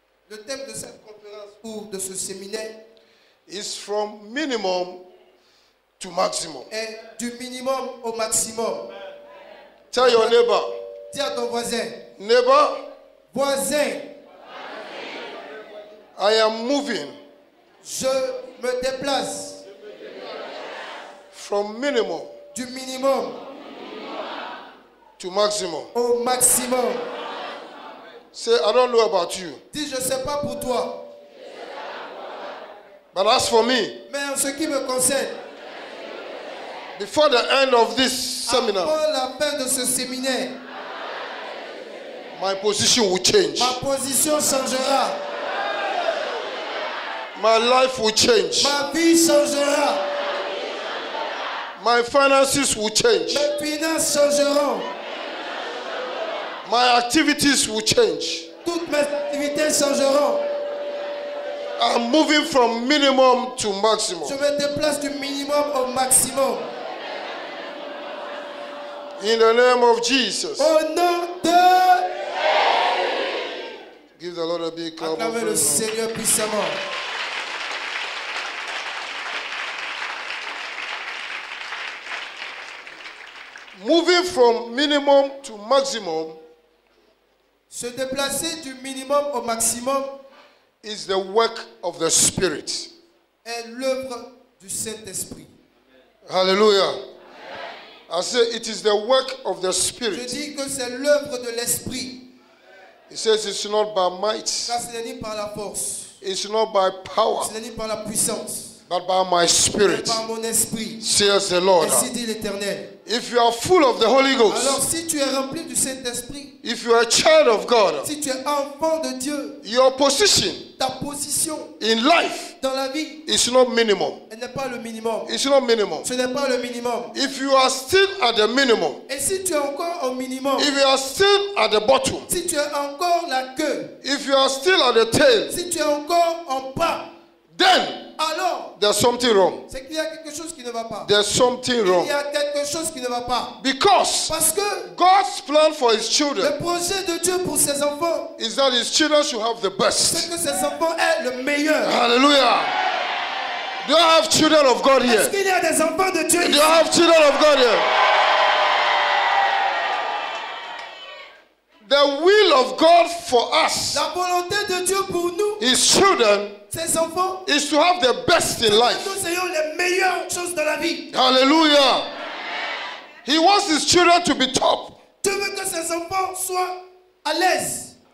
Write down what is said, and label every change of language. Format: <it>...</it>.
<fr>Le thème de cette conférence ou de ce séminaire</fr> <en>is from minimum to maximum.</en> <fr>Est du minimum au maximum.</fr> <en>Tell your neighbor.</en> <fr>Dis à ton voisin.</fr> <en>Neighbor.</en> <fr>Voisin.</fr> <en>I am moving.</en> <fr>Je me déplace.</fr> <en>From minimum.</en> <fr>Du minimum.</fr> <en>To maximum.</en> <fr>Au maximum.</fr> <en>Say, I don't know about you.</en> <fr>Dis, je ne sais pas pour toi.</fr> <en>But as for me,</en> <fr>mais en ce qui me concerne,</fr> <en>before the end of this seminar,</en> <fr>avant la fin de ce séminaire,</fr> <en>my position will change.</en> <fr>Ma position changera.</fr> <en>My life will change.</en> <fr>Ma vie changera.</fr> <en>My finances will change.</en> <fr>Mes finances changeront.</fr> <en>My activities will change.</en> <fr>Toutes mes activités changeront.</fr> <en>I'm moving from minimum to maximum.</en> <fr>Je me déplace du minimum au maximum.</fr> <en>In the name of Jesus.</en> <fr>Au nom de...</fr> <en>Give the Lord a big clap.</en> <fr>Acclamez le Seigneur puissamment.</fr> <en>Moving from minimum to maximum.</en> <fr>Se déplacer du minimum au maximum</fr> <en>is the work of the Spirit.</en> <fr>Est l'œuvre du Saint-Esprit.</fr> <en>Hallelujah. I say it is the work of the Spirit.</en> <fr>Je dis que c'est l'œuvre de l'Esprit.</fr> <en>He says it's not by might.</en> <fr>Car ce n'est ni par la force.</fr> <en>It's not by power.</en> <fr>Ce n'est ni par la puissance.</fr> <en>but by my</en> <fr>mais</fr> <en>Spirit,</en> <fr>par mon esprit.</fr> <en>says the Lord.</en> <fr>Ainsi dit l'Éternel.</fr> <en>If you are full of the Holy</en> <fr>Alors</fr> <en>Ghost,</en> <fr>si tu es rempli du Saint-Esprit,</fr> <en>if you are a child of God,</en> <fr>si tu es enfant de Dieu,</fr> <en>your position</en> <fr>ta position</fr> <en>in life</en> <fr>dans la vie,</fr> <en>is not minimum.</en> <fr>elle n'est pas le minimum.</fr> <en>It's not minimum.</en> <fr>Ce n'est pas le minimum.</fr> <en>If you are still at the minimum,</en> <fr>Et si tu es encore au minimum,</fr> <en>if you are still at the bottom,</en> <fr>si tu es encore la queue,</fr> <en>if you are still at the tail,</en> <fr>si tu es encore en bas,</fr> <en>then</en> <fr>alors</fr> <en>there's something wrong.</en> <fr>c'est qu'il y a quelque chose qui ne va pas.</fr> <en>There's something</en> <fr>Il</fr> <en>wrong.</en> <fr>y a quelque chose qui ne va pas.</fr> <en>Because</en> <fr>Parce que</fr> <en>God's plan for His children</en> <fr>le projet de Dieu pour ses enfants,</fr> <en>is that His children should have the</en> <fr>c'est</fr> <en>best.</en> <fr>que ses enfants aient le meilleur.</fr> <en>Hallelujah. Do I have children of God</en> <fr>Est-ce</fr> <en>here?</en> <fr>qu'il y a des enfants de Dieu</fr> <en>Do</en> <fr>ici?</fr> <en>I have children of God here? The will of God for us,</en> <fr>La volonté de Dieu pour nous,</fr> <en>His children,</en> <fr>ses enfants,</fr> <en>is to have the best in</en> <fr>que</fr> <en>life.</en> <fr>nous ayons les meilleures choses dans la vie.</fr> <en>Hallelujah. He wants His children to be top,</en> <fr>Dieu veut que ses enfants soient à l'aise.</fr>